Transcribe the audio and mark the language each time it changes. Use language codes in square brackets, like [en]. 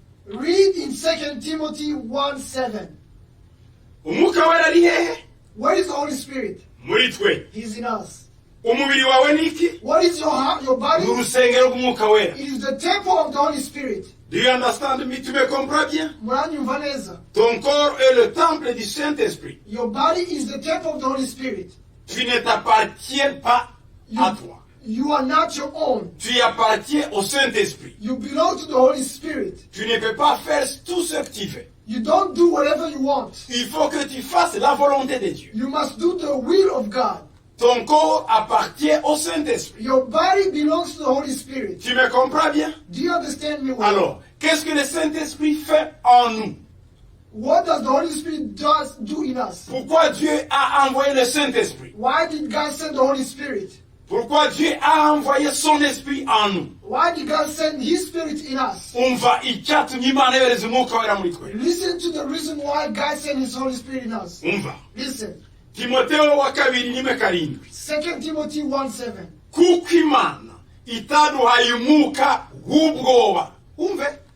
[en] Read in 2 Timothy 1:7. [rw] Umwuka wera ari hehe? [en] Where is the Holy Spirit? [rw] Muri twe. [en] He's in us. [rw] Umubiri wawe niki? [en] What is your heart, your body? [rw] Urusengero rw'umwuka wera. [en] It is the temple of the Holy Spirit. Do you understand me? [fr] Tu me comprends bien? [rw] Muranyumva neza. [fr] Ton corps est le temple du Saint-Esprit. [en] Your body is the temple of the Holy Spirit. [fr] Tu ne t'appartiens pas à toi. [en] You are not your own. [fr] Tu appartiens au Saint-Esprit. [en] You belong to the Holy Spirit. [fr] Tu ne peux pas faire tout ce que tu fais. [en] You don't do whatever you want. [fr] Il faut que tu fasses la volonté de Dieu. [en] You must do the will of God. [fr] Ton corps appartient au Saint-Esprit. [en] Your body belongs to the Holy Spirit. [fr] Tu me comprends bien? [en] Do you understand me well? [fr] Alors, qu'est-ce que le Saint-Esprit fait en nous? [en] What does the Holy Spirit do in us? [fr] Pourquoi Dieu a envoyé le Saint-Esprit? [en] Why did God send the Holy Spirit? [fr] Pourquoi Dieu a envoyé son esprit en nous? [en] Why did God send His Spirit in us? [rw] Umva icyatumye Imana yohereza umwuka wera muri twe. [en] Listen to the reason why God sent His Holy Spirit in us. [rw] Umva. [en] Listen. [rw] Timoteo wa kabiri 1:7. [en] 2 Timothy 1:7. [rw] Kuko Imana itaduhaye umwuka w'ubwoba. Umve.